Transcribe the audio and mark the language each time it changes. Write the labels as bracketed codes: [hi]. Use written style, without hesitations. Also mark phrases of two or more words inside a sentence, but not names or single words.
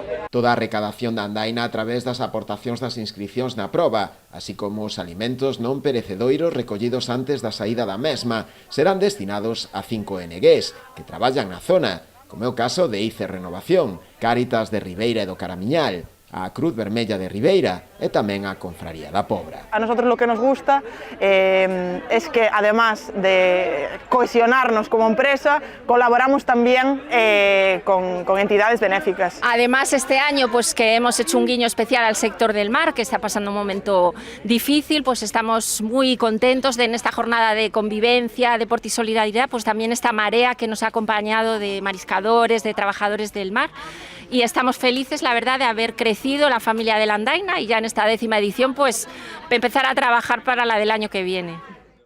[gl] Toda a recadación da andaina a través das aportacións das inscripcións na proba, así como os alimentos non perecedoiros recollidos antes da saída da mesma, serán destinados a 5 ONGs que traballan na zona, como é o caso de ICE Renovación, Cáritas de Ribeira e do Caramiñal, a Cruz Vermella de Ribeira e tamén a Confraría da Pobra. [es] A nosotros lo que nos gusta es que, además de cohesionarnos como empresa, colaboramos también con entidades benéficas. Además, este año pues que hemos hecho un guiño especial al sector del mar, que está pasando un momento difícil, pues estamos muy contentos de en esta jornada de convivencia, deporte y solidaridad, pues también esta marea que nos ha acompañado de mariscadores, de trabajadores del mar, y estamos felices, la verdad, de haber crecido la familia de la Andaina y ya en esta 10ª edición pues empezar a trabajar para la del año que viene.